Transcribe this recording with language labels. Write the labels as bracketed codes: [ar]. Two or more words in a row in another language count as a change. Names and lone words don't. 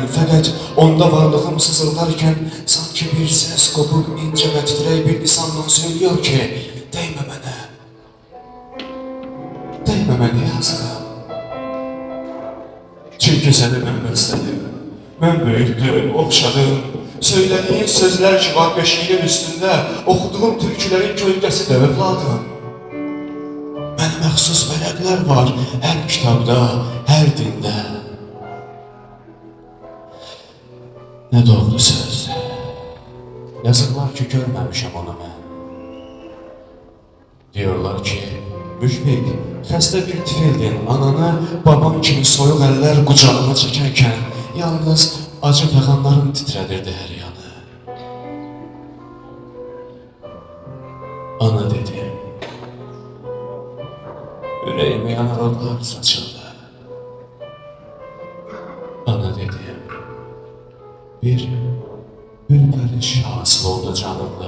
[tr] Fakat onda varlığım sızıldarken sanki bir ses kopup ince ve titrey bir lisanla söylüyor ki değme bana. Değme bana yazığa. Çünkü seni ben besledim. Ben büyüttüm, okşadım. Söylediğin sözler ki var beşiğinin üstünde, okuduğum türkülerin gölgesi de evladım. [az] Mənə məxsus vərəqlər var hər kitabda, hər dində. Nə doğru söz. Yazıqlar ki, görməmişəm onu mən. [tr] Diyorlar ki, [az] Müşfiq, xəstə bir tifildin ananı baban kimi soyuq əllər qucağına çəkərkən yalnız acı fəğanların titrədirdi hər yanı. Ana dedi. [tr] Yüreğime yanar odlar saçıldı. Ana dedim. Bir ürperiş hasıl oldu canımda.